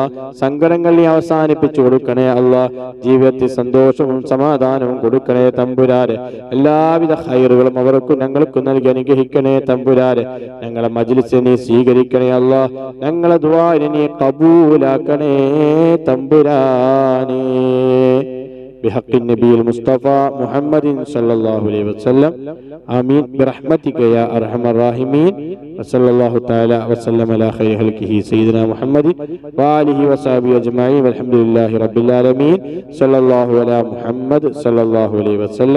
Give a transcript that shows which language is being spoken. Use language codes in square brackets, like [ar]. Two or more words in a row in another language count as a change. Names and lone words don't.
[ml] സങ്കടങ്ങൾ നീ അവസാനിപ്പിച്ചു കൊടുക്കണേ അല്ലാ. ജീവിതത്തിൽ സന്തോഷവും സമാധാനവും കൊടുക്കണേ തമ്പുരാനെ. എല്ലാവിധ ഖൈറുകളും അവർക്കും ഞങ്ങൾക്കും നൽകി അനുഗ്രഹിക്കണേ തമ്പുരാനെ. ഞങ്ങളെ മജ്ലിസിനെ നീ സ്വീകരിക്കണേ അല്ലാ. ഞങ്ങളെ ദുആഇനെ നീ ഖബൂലാക്കണേ തമ്പുരാനെ. [ar] بحق النبي المصطفى محمد صلى الله عليه وسلم آمين برحمتك يا أرحم الراحمين. وصلى الله تعالى وسلم على خير خلقه سيدنا محمد وآله وصحبه أجمعين والحمد لله رب العالمين. صلى الله على محمد صلى الله عليه وسلم.